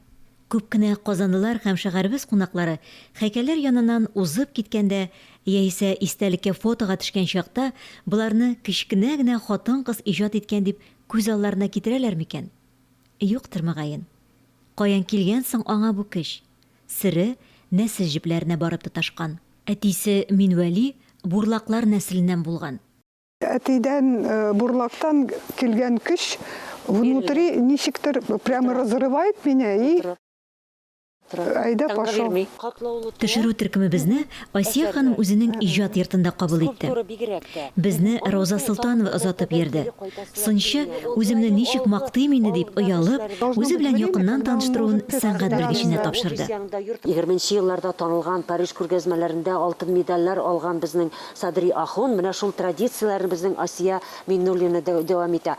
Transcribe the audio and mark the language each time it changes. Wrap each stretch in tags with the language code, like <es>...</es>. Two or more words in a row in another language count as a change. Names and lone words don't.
<tt>Күп кенә казанлылар һәм шәһәребез кунаклары һәйкәлләр яныннан узып киткәндә, яисә истәлеккә фотога төшкән чакта, буларны кичкенә генә хатын-кыз иҗат иткән дип күз алларына китерәләр микән? Юктыр мөгаен. Каян килгән соң аңа бу көч? Сире нәсел җепләренә барып тоташкан. Әтисе Минвәли бурлаклар нәселеннән булган. Әтидән, бурлактан килгән көч</tt> <ru>внутри ничектер прямо разрывает меня и айда пошел.</ru> <tt>Төшерү төркемебезне Асия ханым үзенең иҗат йортында кабул итте. Безне Роза Солтанова озатып йөрде. Сынчы үземне ничек мактыйм инде дип оялып, үзе белән якыннан таныштыруын сәнгать белгеченә тапшырды. 20-нче елларда танылган Париж күргәзмәләрендә алтын медальләр алган безнең Садри Ахон, менә шул традицияләрне безнең Асия Миннуллина дәвам итә.</tt>